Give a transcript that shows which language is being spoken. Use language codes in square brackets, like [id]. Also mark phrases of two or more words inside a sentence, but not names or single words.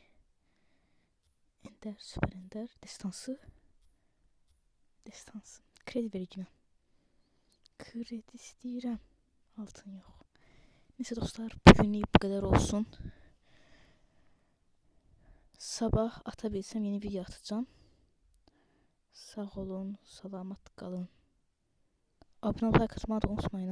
[tr] Ender, süper ender. Destansı. Destansı. Kredi vereceğim. [az] Kredi istəyirəm. Altın yox. [tr] Neyse dostlar, bugünlük bu kadar olsun. Sabah atabilsem yeni video atacağım. [az] Sağ olun, salamat qalın. Abunə olmayı, like atmağı da unutmayın.